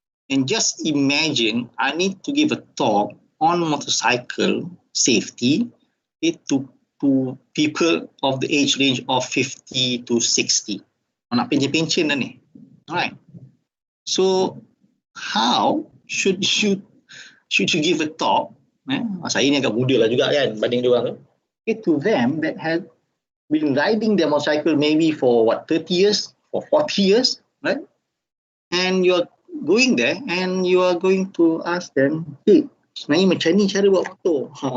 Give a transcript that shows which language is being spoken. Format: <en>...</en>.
<en>And just imagine, I need to give a talk on motorcycle safety to people of the age range of 50 to 60.</en> <ms>Nak pencen-pencen dah ni.</ms> <en>Alright. So how should you give a talk?</en> <ms>Saya ni agak muda lah juga kan banding dia orang tu.</ms> <en>To them that had been riding their motorcycle maybe for 30 years, for 40 years, right? And you're going there and you are going to ask them, hey,</en> <ms>sebenarnya macam ni cara buat motor.</ms>